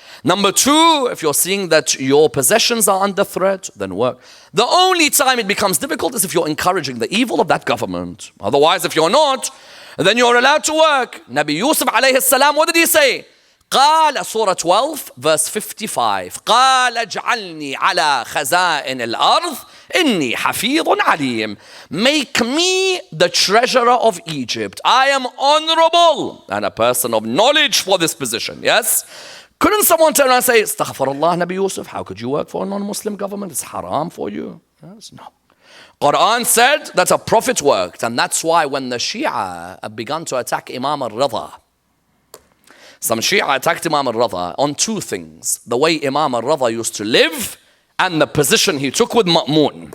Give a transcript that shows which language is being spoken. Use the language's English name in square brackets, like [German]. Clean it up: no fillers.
[English] Number two, if you're seeing that your possessions are under threat, then work. The only time it becomes difficult is if you're encouraging the evil of that government. Otherwise, if you're not, then you're allowed to work. Nabi Yusuf alayhi salam, what did he say? [Arabic] قال, [English] Surah 12, verse 55. [Arabic] قال اجعلني على خزائن الأرض إني حفيظ عليم. [English] Make me the treasurer of Egypt. I am honorable and a person of knowledge for this position. Yes? Couldn't someone turn around and say, Astaghfirullah, Nabi Yusuf, how could you work for a non-Muslim government? It's haram for you. Yes? No. Quran said that a prophet worked, and that's why when the Shia began to attack Imam al-Rida, some Shia attacked Imam al-Rida on two things: the way Imam al-Rida used to live and the position he took with Ma'mun.